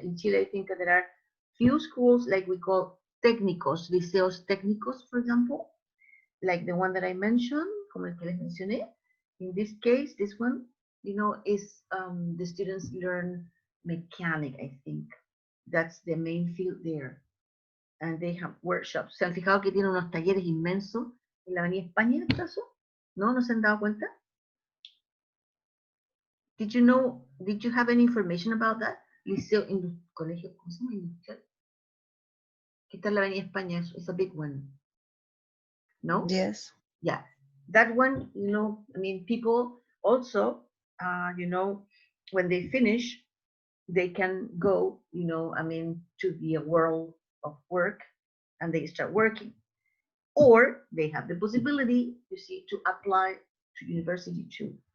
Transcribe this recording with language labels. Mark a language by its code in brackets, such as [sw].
[en] In Chile, I think there are few schools like we call técnicos, liceos técnicos, for example, like the one that I mentioned, [es] como el que les mencioné. [en] In this case, this one, is the students learn mechanic, I think. That's the main field there. and they have workshops. [es] ¿Se han fijado que tienen unos talleres inmensos en la Avenida España, en caso? ¿No? ¿No se han dado cuenta? [en] Did you know, did you have any information about that? [es] Liceo, colegio, ¿cómo se llama? Industrial. ¿Qué tal la Avenida España? [en] It's a big one. No? Yes. Yeah. That one, you know, I mean, people also, you know, when they finish, they can go, you know, I mean, to the world of work and they start working. Or they have the possibility, you see, to apply to university too.